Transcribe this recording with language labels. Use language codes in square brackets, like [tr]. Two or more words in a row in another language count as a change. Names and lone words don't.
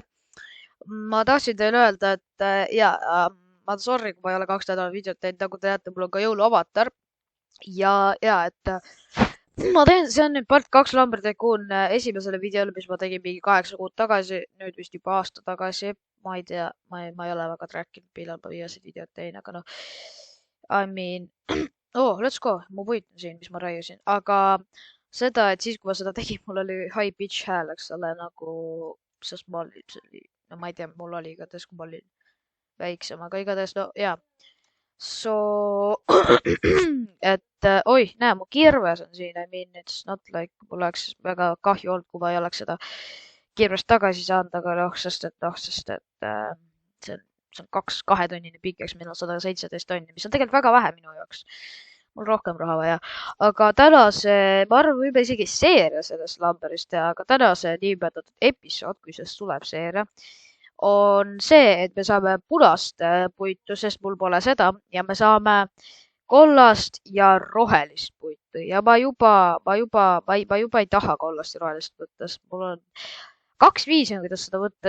[et] Ma tahtsin teile öelda, et ma sorry, kui ma ei ole 2 nädalat videot teinud, nagu te näete, mul on ka jõuluavatar. Ja, et ma teen, see on nüüd part 2 Lambert Tycoon esimesele videole, mis ma tegin mingi 8 kuud tagasi, nüüd vist juba aasta tagasi. Ma ei tea, ma ei ole väga trackinud, millal ma viimased videot tein, aga noh, [en] I mean, let's go, [et] mu puit on siin, mis ma raiusin, aga seda, et siis, kui ma seda tegin, mul oli [en] high pitch [et] hääl, eks ole, nagu, sest ma olin, no ma ei tea, mul oli igatahes, kui ma olin väiksem, aga igatahes, no jaa. So, et oi, näe, mu kirves on siin, [en] I mean, it's not like [et] mul oleks väga kahju olnud, kui ma ei oleks seda kirvest tagasi saanud, aga noh, sest et see on 2-tunnine pikeks, meil on 117 tonni, mis on tegelikult väga vähe minu jaoks. Mul rohkem raha vaja. Aga tänase, ma arvan, võime isegi seeria sellest Lamberist teha, aga tänase niinimetatud episood, kui sellest tuleb seeria, on see, et me saame punast puitu, sest mul pole seda ja me saame kollast ja rohelist puitu ja ma juba ei taha kollast ja rohelist võtta, sest mul on 2 viisi on, kuidas seda võtta.